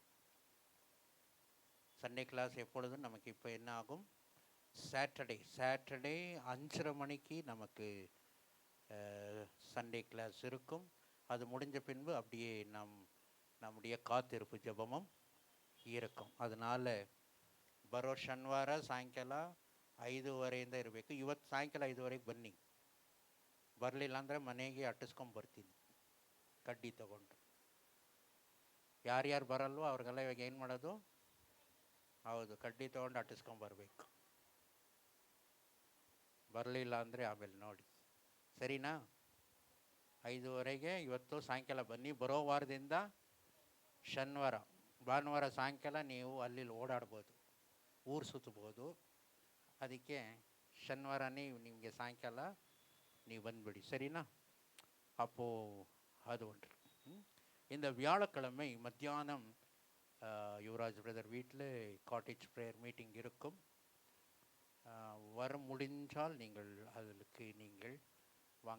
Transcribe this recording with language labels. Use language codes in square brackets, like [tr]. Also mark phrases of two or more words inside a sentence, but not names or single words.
[en] Sunday class [ta] எப்பொழுதும் நமக்கு இப்போ என்ன ஆகும், சாட்டர்டே 5:30 மணிக்கு நமக்கு [en] Sunday class [ta] இருக்கும். அது முடிஞ்ச பின்பு அப்படியே நம்முடைய காத்திருப்பு ಜಪಮಂ இருக்கும். [kn] ಅದನಾಲೆ ಬರೋ ಶನಿವಾರ ಸಾಯಂಕಾಲ 5:30 ಇರಬೇಕು. ಇವತ್ತು ಸಾಯಂಕಾಲ 5:30 ಬನ್ನಿ. ಬರಲಿಲ್ಲ ಅಂದರೆ ಮನೆಗೆ ಅಟ್ಟಿಸ್ಕೊಂಡು ಬರ್ತೀನಿ ಕಡ್ಡಿ ತಗೊಂಡು. ಯಾರ್ಯಾರು ಬರಲ್ವೋ ಅವ್ರಿಗೆಲ್ಲ ಇವಾಗ ಏನು ಮಾಡೋದು? ಹೌದು, ಕಡ್ಡಿ ತೊಗೊಂಡು ಅಟ್ಟಿಸ್ಕೊಂಡು ಬರಬೇಕು. ಬರಲಿಲ್ಲ ಅಂದರೆ ಆಮೇಲೆ ನೋಡಿ, ಸರಿನಾ? 5:30ಗೆ ಇವತ್ತು ಸಾಯಂಕಾಲ ಬನ್ನಿ. ಬರೋ ವಾರದಿಂದ ಶನಿವಾರ ಭಾನುವಾರ ಸಾಯಂಕಾಲ ನೀವು ಅಲ್ಲಿ ಓಡಾಡ್ಬೋದು, ಊರು ಸುತ್ತಬೋದು. ಅದಕ್ಕೆ ಶನಿವಾರನೇ ನಿಮಗೆ ಸಾಯಂಕಾಲ ನೀವು ಬಂದುಬಿಡಿ, [ta] சரினா? அப்போது அது ஒன்று. இந்த வியாழக்கிழமை மத்தியானம் யுவராஜ் பிரதர் வீட்டில் [en] cottage prayer meeting [ta] இருக்கும். வர முடிஞ்சால் நீங்கள் அதுக்கு நீங்கள் வாங்க.